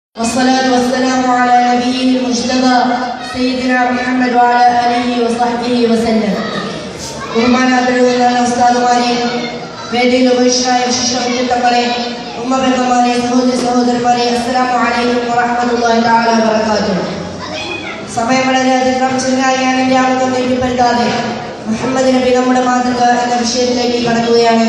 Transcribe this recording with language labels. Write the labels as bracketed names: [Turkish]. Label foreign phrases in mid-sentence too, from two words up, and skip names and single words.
[Arabic] والصلاة والسلام على نبيه المجتبى سيدنا محمد وعلى آله وصحبه وسلم. [Malayalam] ബഹുമാനാദരവുള്ള ഉസ്താദുമാരെ, വേദിയിൽ ഉപവിഷ്ടരായ ശിഷ്യവൃന്ദങ്ങളെ, ഉമ്മബന്ധന്മാരെ, സഹോദരി സഹോദരന്മാരെ, [Arabic] السلام عليكم ورحمة الله تعالى وبركاته. [Malayalam] സമയം വളരെ അതിക്രമിച്ചതിനായി ഞാൻ എൻ്റെ ആളുകൾ നീട്ടിപ്പരുതാതെ മുഹമ്മദ് നബി നമ്മുടെ മാതൃക എന്ന വിഷയത്തിലേക്ക് കടക്കുകയാണ്.